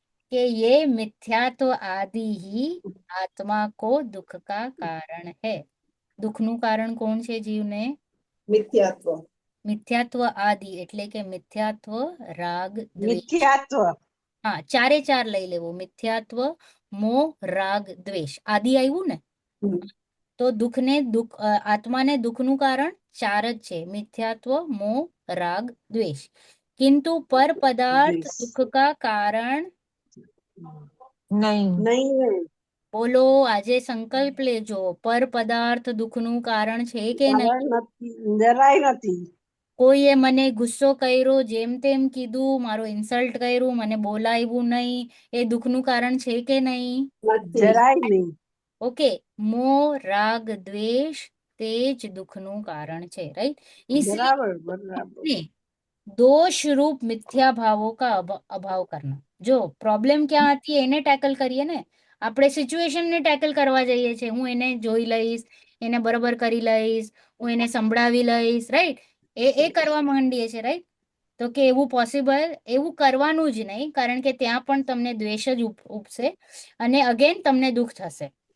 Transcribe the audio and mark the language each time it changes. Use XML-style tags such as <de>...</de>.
<hi>कि ये मिथ्यात्व आदि ही आत्मा को दुख का कारण है.</hi> <gu>દુઃખનું કારણ કોણ છે જીવને? મિથ્યાત્વ. મિથ્યાત્વ આદિ એટલે કે મિથ્યાત્વ, રાગ, દ્વેષ. મિથ્યાત્વ. હા, ચારે ચાર લઈ લેવું. મિથ્યાત્વ, મોહ, રાગ, દ્વેષ. આદિ આવ્યું ને, તો આત્માને દુઃખનું કારણ ચાર જ છે: મિથ્યાત્વ, મોહ, રાગ, દ્વેષ.</gu> <hi>किंतु पर पदार्थ दुख का कारण</hi> <gu>નહીં નહીં. બોલો, આજે સંકલ્પ લેજો. પર પદાર્થ દુઃખનું કારણ છે કે નહીં? કારણ નથી, જરાય નથી. કોઈએ મને ગુસ્સો કર્યો, જેમ તેમ કીધું, મારો ઇન્સલ્ટ કર્યું, મને બોલાવ્યું નહીં, એ દુઃખનું કારણ છે કે નહીં? જરાય નહીં. ઓકે, મોહ, રાગ, દ્વેષ તે જ દુઃખનું કારણ છે, રાઈટ? બરાબર બરાબર.</gu> <hi>दोष रूप मिथ्या भावों का अभाव करना.</hi> <gu>જો પ્રોબ્લેમ ક્યાં હતી એને ટેકલ કરીએ ને, આપણે સિચ્યુએશન ને ટેકલ કરવા જઈએ છીએ. હું એને જોઈ લઈશ, એને બરોબર કરી લઈશ, હું એને સંભળાવી લઈશ, રાઈટ? એ કરવા માંડીએ છીએ, રાઈટ? તો કે એવું પોસિબલ, એવું કરવાનું જ નહીં, કારણ કે ત્યાં પણ તમને દ્વેષ જ ઉપસે અને અગેન તમને દુઃખ થશે.</gu>